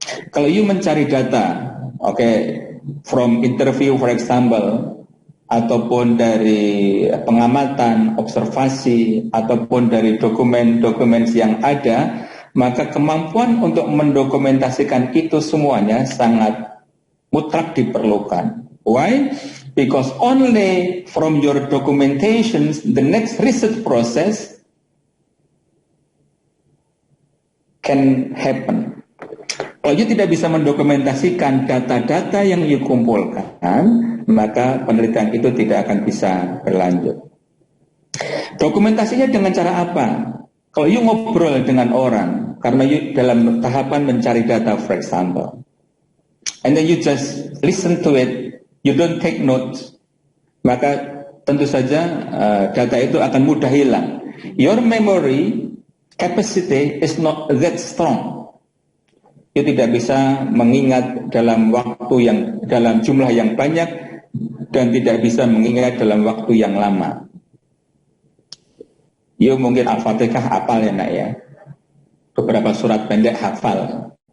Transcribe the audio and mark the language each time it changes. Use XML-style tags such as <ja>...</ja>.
<id>Kalau you mencari data,</id> <en>from interview for example,</en> <id>ataupun dari pengamatan, observasi, ataupun dari dokumen-dokumen yang ada, maka kemampuan untuk mendokumentasikan itu semuanya sangat mutlak diperlukan.</id> <en>Why? Because only from your documentations, the next research process can happen.</en> <id>Kalau you tidak bisa mendokumentasikan data-data yang you kumpulkan, maka penelitian itu tidak akan bisa berlanjut. Dokumentasinya dengan cara apa? Kalau you ngobrol dengan orang, karena you dalam tahapan mencari data, for example,</id> <en>and then you just listen to it, you don't take notes,</en> <id>maka tentu saja data itu akan mudah hilang.</id> <en>Your memory capacity is not that strong.</en> <id>You tidak bisa mengingat dalam jumlah yang banyak dan tidak bisa mengingat dalam waktu yang lama. You mungkin Al-Fatihah hafal ya nak ya. Beberapa surat pendek hafal.</id>